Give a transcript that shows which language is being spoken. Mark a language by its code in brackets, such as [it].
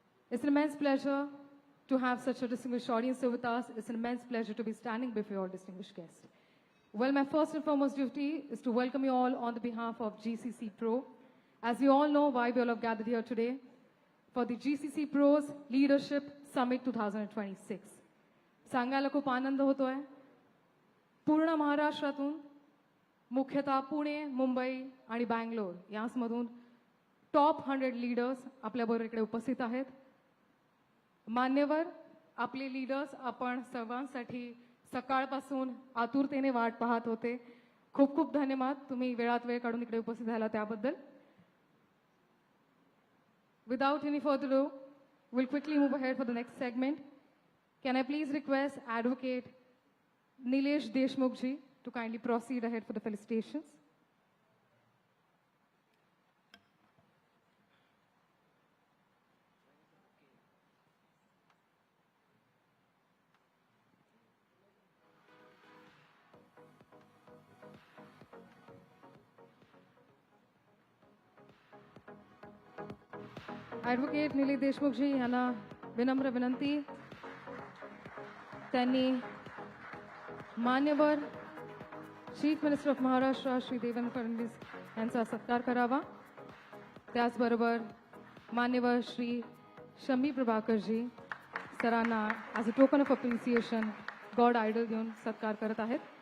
[en] It's an immense pleasure to have such a distinguished audience here with us. It's an immense pleasure to be standing before you all distinguished guests. Well, my first and foremost duty is to welcome you all on the behalf of GCC Pro. As you all know why we all have gathered here today for the GCC Pro's Leadership Summit 2026. [mr] सांगायला खूप आनंद होतोय. पूर्ण महाराष्ट्रातून मुख्यतः पुणे, मुंबई आणि बँगलोर यामधून top 100 leaders आपल्याबरोबर इकडे उपस्थित आहेत. मान्यवर आपले लीडर्स आपण सर्वांसाठी सकाळपासून आतुरतेने वाट पाहत होते. खूप खूप धन्यवाद तुम्ही वेळात वेळ काढून इकडे उपस्थित झाला त्याबद्दल. [en] Without any further ado, we'll quickly move ahead for the next segment. Can I please request Advocate Nilesh Deshmukh ji to kindly proceed ahead for the felicitations. [mr] Advocate Nilesh Deshmukh ji यांना विनम्र विनंती. त्यांनी मान्यवर chief minister of Maharashtra Shri Devendra Fadnavis यांचा सत्कार करावा. त्याचबरोबर मान्यवर श्री शमी प्रभाकरजी सरांना [en] as a token of appreciation [mr] God idle घेऊन सत्कार करत आहेत.